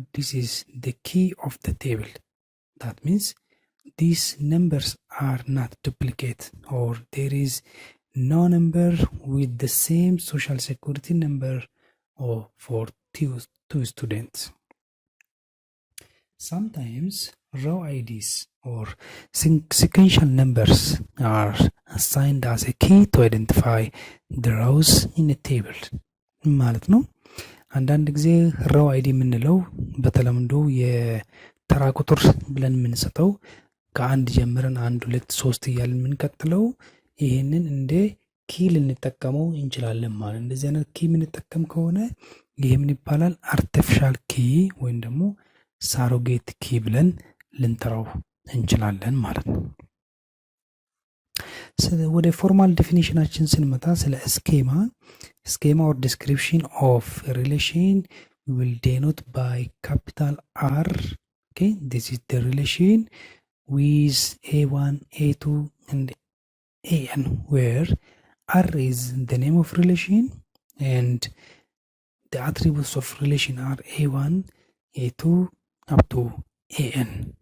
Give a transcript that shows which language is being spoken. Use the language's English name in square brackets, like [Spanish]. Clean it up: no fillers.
[English] This is the key of the table. That means these numbers are not duplicate, or there is no number with the same social security number or for two students. Sometimes row IDs or sequential numbers are assigned as a key to identify the rows in a table [Amharic] ማለት ነው። አንዳንድ ጊዜ row ID የምንለው በተለምዶ የተራ ቁጥር ብለን የምንሰጠው ከአንድ ጀምረን 1 2 3 እያልን የምንቀጥለው ይሄንን እንደ ኪ ልንጠቀመው እንችላለን ማለት። እንደዚህ አይነት ኪ የምንጠቀም ከሆነ ይሄ ምን ይባላል? አርቲፊሻል ኪ ወይም ደግሞ ሳሮጌት ኪ ብለን ልንጠራው እንችላለን ማለት ነው። ወደ ፎርማል ዴፊኒሽናችን ስንመጣ ስለ [English] schema or description of a relation will denote by capital R. Okay, this is the relation with A1, A2 and AN, where R is the name of relation and the attributes of relation are A1, A2 up to AN.